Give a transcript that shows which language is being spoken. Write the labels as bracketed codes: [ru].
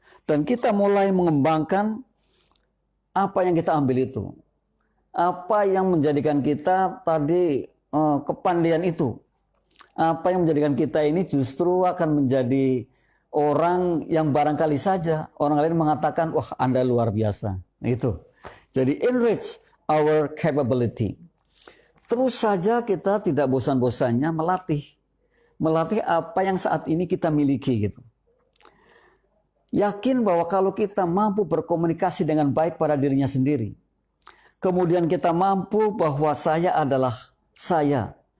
[id] Dan kita mulai mengembangkan apa yang kita ambil itu. Apa yang menjadikan kita tadi kepandaian itu. Apa yang menjadikan kita ini justru akan menjadi orang yang barangkali saja orang lain mengatakan, wah Anda luar biasa. Itu. Jadi [en] enrich our capability. [id] Terus saja kita tidak bosan-bosannya melatih. Melatih apa yang saat ini kita miliki gitu. Yakin bahwa kalau kita mampu berkomunikasi dengan baik pada dirinya sendiri. Kemudian kita mampu bahwa saya adalah saya.